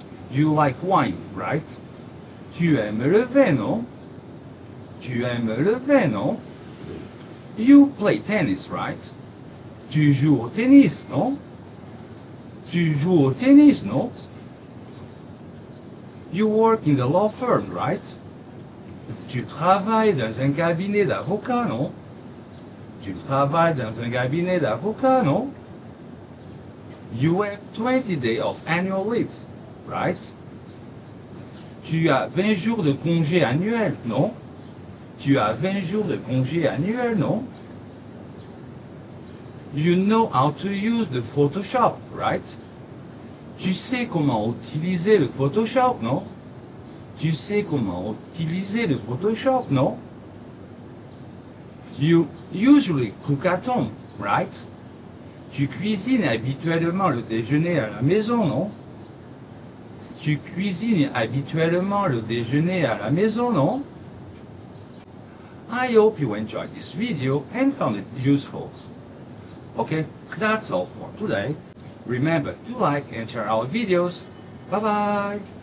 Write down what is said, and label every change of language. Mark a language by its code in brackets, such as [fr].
[en] You like wine, right? [fr] Tu aimes le vin, non? Tu aimes le vin, non? [en] You play tennis, right? [fr] Tu joues au tennis, non? Tu joues au tennis, non? [en] You work in the law firm, right? [fr] Tu travailles dans un cabinet d'avocat, non? Tu travailles dans un cabinet d'avocat, non? [en] You have 20 days of annual leave, right? [fr] Tu as 20 jours de congé annuel, non? Tu as 20 jours de congé annuel, non? [en] You know how to use the Photoshop, right? [fr] Tu sais comment utiliser le Photoshop, non? Tu sais comment utiliser le Photoshop, non? [en] You usually cook at home, right? [fr] Tu cuisines habituellement le déjeuner à la maison, non? Tu cuisines habituellement le déjeuner à la maison, non? [en] I hope you enjoyed this video and found it useful. Okay, that's all for today. Remember to like and share our videos. Bye bye!